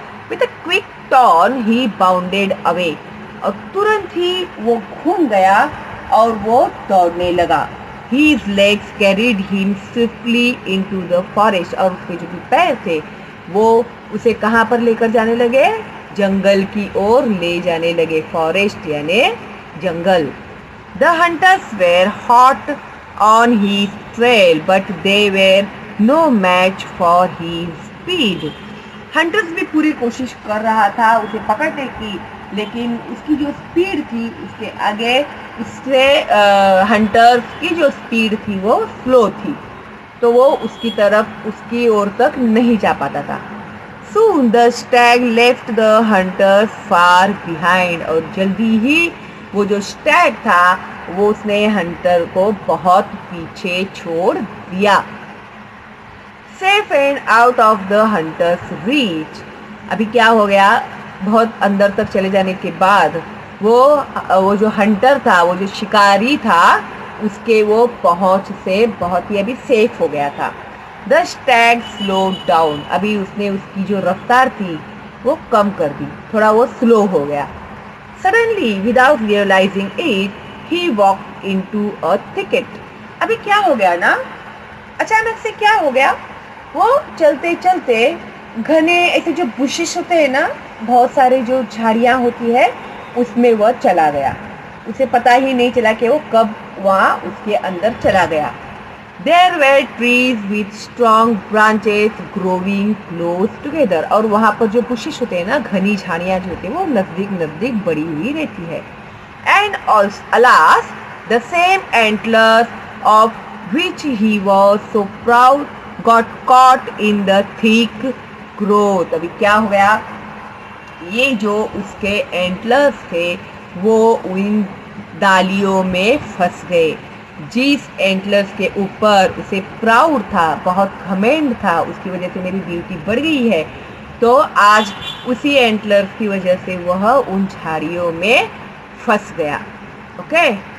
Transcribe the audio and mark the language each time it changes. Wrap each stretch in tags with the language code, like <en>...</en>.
<en>with a quick turn he bounded away,</en> <hi>और तुरंत ही वो घूम गया और वो दौड़ने लगा.</hi> <en>His legs carried him swiftly into the forest,</en> <hi>और उसके जो भी पैर थे वो उसे कहाँ पर लेकर जाने लगे? जंगल की ओर ले जाने लगे. फॉरेस्ट यानी जंगल.</hi> <en>The hunters were hot on his trail, but they were no match for his speed.</en> <hi>Hunters भी पूरी कोशिश कर रहा था उसे पकड़ने की, लेकिन उसकी जो स्पीड थी उसके आगे उससे हंटर्स की जो स्पीड थी वो स्लो थी, तो वो उसकी तरफ उसकी ओर तक नहीं जा पाता था.</hi> <en>Soon the stag left the hunters far behind,</en> <hi>और जल्दी ही वो जो स्टैग था वो उसने हंटर को बहुत पीछे छोड़ दिया.</hi> <en>Safe and out of the hunters reach,</en> <hi>अभी क्या हो गया? बहुत अंदर तक चले जाने के बाद वो जो हंटर था, वो जो शिकारी था, उसके वो पहुंच से बहुत ही अभी सेफ हो गया था.</hi> <en>the stag slow down,</en> <hi>अभी उसने उसकी जो रफ्तार थी वो कम कर दी, थोड़ा वो स्लो हो गया.</hi> <en>suddenly without realising it he walk into a thicket,</en> <hi>अभी क्या हो गया ना, अचानक से क्या हो गया, वो चलते चलते घने ऐसे जो बुशेस होते हैं ना, बहुत सारे जो झाड़ियाँ होती है, उसमें वह चला गया. उसे पता ही नहीं चला कि वो कब वहाँ उसके अंदर चला गया.</hi> <en>There were trees with strong branches growing close together,</en> <hi>और वहाँ पर जो बुशेस होते हैं ना, घनी झाड़ियाँ जो होती हैं वो नजदीक नजदीक बड़ी हुई रहती है.</hi> <en>And alas, the same antlers of which he was so proud got caught in the thick growth.</en> <hi>अभी क्या हो गया? ये जो उसके एंटलर्स थे वो उन डालियों में फंस गए. जिस एंटलर्स के ऊपर उसे प्राउड था, बहुत घमंड था, उसकी वजह से मेरी ब्यूटी बढ़ गई है, तो आज उसी एंटलर्स की वजह से वह उन झाड़ियों में फंस गया. ओके.</hi>